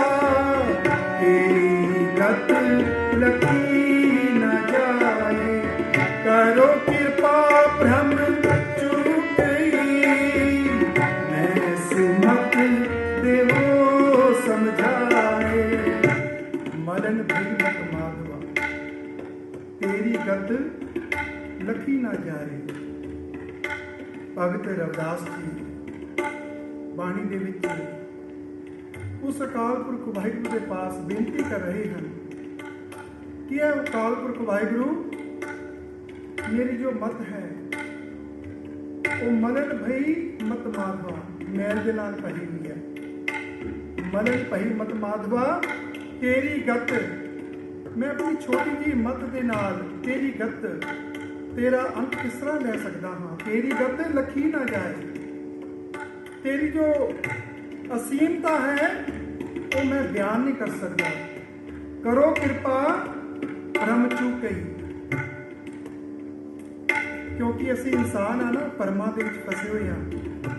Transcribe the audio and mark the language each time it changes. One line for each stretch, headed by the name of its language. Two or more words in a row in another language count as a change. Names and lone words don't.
Punjabi: ਤੇਰੀ ਗਤ ਲਖੀ ਨ ਜਾਏ, ਕਰੋ ਕ੍ਰਿਪਾ ਭ੍ਰਮ ਚੂਕ ਗਈ, ਮੈਂ ਸੁਮਤ ਦੇਵੋ ਸਮਝਾਏ। ਮਲਨ ਭੀ ਮਤ ਮਾਧਵਾ, ਤੇਰੀ ਗਤ ਲਖੀ ਨ ਜਾਏ। ਭਗਤ ਰਵਿਦਾਸ ਜੀ ਬਾਣੀ ਦੇ ਵਿੱਚ ਉਸ ਅਕਾਲ ਪੁਰਖ ਵਾਹਿਗੁਰੂ ਦੇ ਪਾਸ ਬੇਨਤੀ ਕਰ ਰਹੇ ਹਨ ਕਿ ਇਹ ਅਕਾਲ ਪੁਰਖ ਵਾਹਿਗੁਰੂ, ਮੇਰੀ ਜੋ ਮਤ ਹੈ ਉਹ ਮਲਨ ਭਈ ਮਤ ਮਾਧਵਾ, ਮੈਲ ਦੇ ਨਾਲ ਭਰੀ ਹੋਈ ਹੈ। ਮਲਨ ਭਈ ਮਤ ਮਾਧਵਾ, ਤੇਰੀ ਗਤ, ਮੈਂ ਆਪਣੀ ਛੋਟੀ ਜਿਹੀ ਮਤ ਦੇ ਨਾਲ ਤੇਰੀ ਗਤ, ਤੇਰਾ ਅੰਤ ਕਿਸ ਤਰ੍ਹਾਂ ਲੈ ਸਕਦਾ ਹਾਂ। ਤੇਰੀ ਗਤ ਲਖੀ ਨਾ ਜਾਏ,
Hindi: तेरी जो असीमता है वो मैं बयान नहीं कर सकता।
Punjabi: ਕਰੋ ਕ੍ਰਿਪਾ ਭ੍ਰਮ ਚੂਕ ਗਈ, ਕਿਉਂਕਿ ਅਸੀ ਇਨਸਾਨ ਹਾਂ ਨਾ, ਪਰਮਾ ਦੇ ਵਿਚ ਫਸੇ ਹੁਏ ਹਾਂ।